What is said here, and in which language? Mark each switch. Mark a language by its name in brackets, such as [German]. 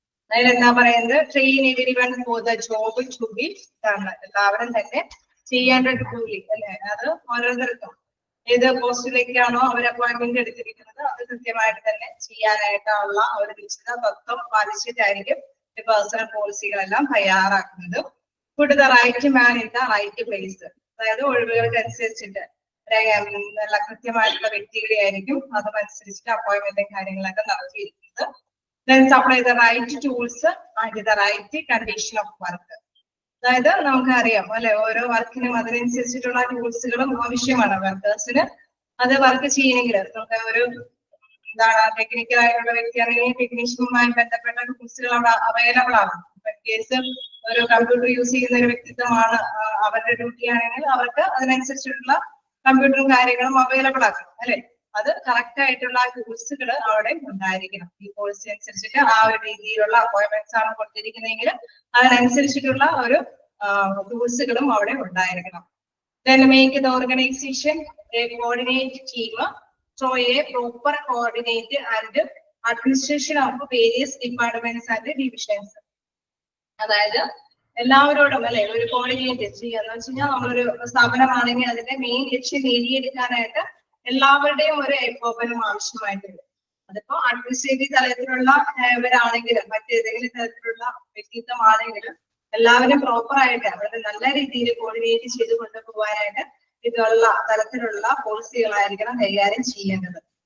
[Malayalam] അതിലെന്താ പറയുന്നത്, [English] train everyone for the job to be done, [Malayalam] എല്ലാവരും തന്നെ ചെയ്യേണ്ട ജോലി അല്ലെ, അത് ഓരോരുത്തർക്കും ഏത് പോസ്റ്റിലേക്കാണോ അവർ അപ്പോയിന്റ്മെന്റ് എടുത്തിരിക്കുന്നത് അത് കൃത്യമായിട്ട് തന്നെ ചെയ്യാനായിട്ടുള്ള ഒരു നിശ്ചിത തത്വം പാലിച്ചിട്ടായിരിക്കും ഈ പേഴ്സണൽ പോളിസികളെല്ലാം തയ്യാറാക്കുന്നത്. [English] put the right man in the right place, [Malayalam] അതായത് ഒഴിവുകൾക്ക് അനുസരിച്ചിട്ട് നല്ല കൃത്യമായിട്ടുള്ള വ്യക്തികളെ ആയിരിക്കും അതുമനുസരിച്ചിട്ട് അപ്പോയിന്റ്മെന്റും കാര്യങ്ങളൊക്കെ നടത്തിയിരിക്കുന്നത്. [English] Then supply the right tools and the right condition of work. [Malayalam] അതായത് നമുക്കറിയാം അല്ലെ, ഓരോ വർക്കിനും അതിനനുസരിച്ചിട്ടുള്ള ടൂൾസുകളും ആവശ്യമാണ് വർക്കേഴ്സിന്. അത് വർക്ക് ചെയ്യണമെങ്കിൽ നമുക്ക് ഒരു എന്താണ് ടെക്നിക്കൽ ആയിട്ടുള്ള വ്യക്തിയാണെങ്കിൽ ടെക്നീഷ്യനുമായി ബന്ധപ്പെട്ട ടൂൾസുകൾ അവിടെ അവൈലബിൾ ആണ്. കേസ് ഒരു കമ്പ്യൂട്ടർ യൂസ് ചെയ്യുന്ന ഒരു വ്യക്തിത്വമാണ് അവരുടെ ഡ്യൂട്ടി ആണെങ്കിൽ അവർക്ക് അതിനനുസരിച്ചിട്ടുള്ള കമ്പ്യൂട്ടറും കാര്യങ്ങളും അവൈലബിൾ ആക്കണം അല്ലെ. അത് കറക്റ്റ് ആയിട്ടുള്ള ടൂൾസുകൾ അവിടെ ഉണ്ടായിരിക്കണം. ഈ പോളിസി അനുസരിച്ചിട്ട് ആ ഒരു രീതിയിലുള്ള അപ്പോയിന്റ്മെന്റ്സ് ആണ് കൊടുത്തിരിക്കുന്നതെങ്കിൽ അതിനനുസരിച്ചിട്ടുള്ള ഒരു ടൂൾസുകളും അവിടെ ഉണ്ടായിരിക്കണം. [English] Then make the organization a coordinate team through a proper coordinate and administration of various departments and divisions. [Malayalam] അതായത് എല്ലാവരോടും അല്ലെ ഒരു കോർഡിനേറ്റ് ചെയ്യാന്ന് വെച്ച് കഴിഞ്ഞാൽ നമ്മളൊരു സ്ഥാപനമാണെങ്കിൽ അതിന്റെ മെയിൻ ലക്ഷ്യം നേടിയെടുക്കാനായിട്ട് എല്ലാവരുടെയും ഒരു ഏകോപനം ആവശ്യമായിട്ടുണ്ട്. അതിപ്പോ അഡ്മിനിസ്ട്രേറ്റീവ് തലത്തിലുള്ള ഇവരാണെങ്കിലും മറ്റേതെങ്കിലും തരത്തിലുള്ള വ്യക്തിത്വമാണെങ്കിലും എല്ലാവരും പ്രോപ്പർ ആയിട്ട് അവരുടെ നല്ല രീതിയിൽ കോർഡിനേറ്റ് ചെയ്ത് കൊണ്ടുപോകാനായിട്ട് ഇതുള്ള തരത്തിലുള്ള പോളിസികളായിരിക്കണം കൈകാര്യം ചെയ്യേണ്ടത്.